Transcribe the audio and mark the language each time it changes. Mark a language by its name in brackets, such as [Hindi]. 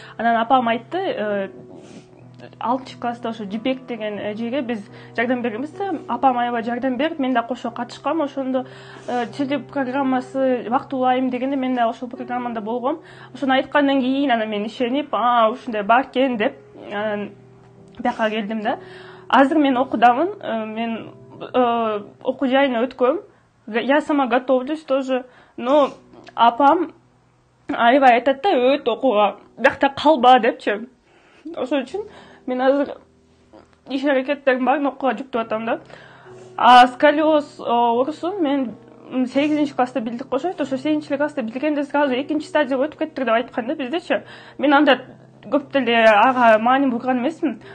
[Kyrgyz] Анан апам айтты, 6 класста ошо Жипек деген жерге биз жардам беребиз да, апам аябай жардам берип, мен да кошо катышкам. Ошондо теле программасы бактуулайм дегенде мен да ошол программада болгом. Ошону айткандан кийин анан мен ишенип, ушундай бар экен деп бияка келдим да. Азыр мен окудамын, мен окуу жайына өткөм. [Russian] Я сама готовлюсь тоже, [Kyrgyz] но апам аябай айтат да, өт окууга, биякта калба депчи. Ошон үчүн мен азыр иш аракеттерим барын окууга жүктөп атам да. Сколиоз оорусун мен 8 класста билдик кошойт. Ошо 8 класста билгенде сразу 2 стадияга өтүп кеттир деп айткан да биздечи. Мен анда көп деле ага маани бурган эмесмин.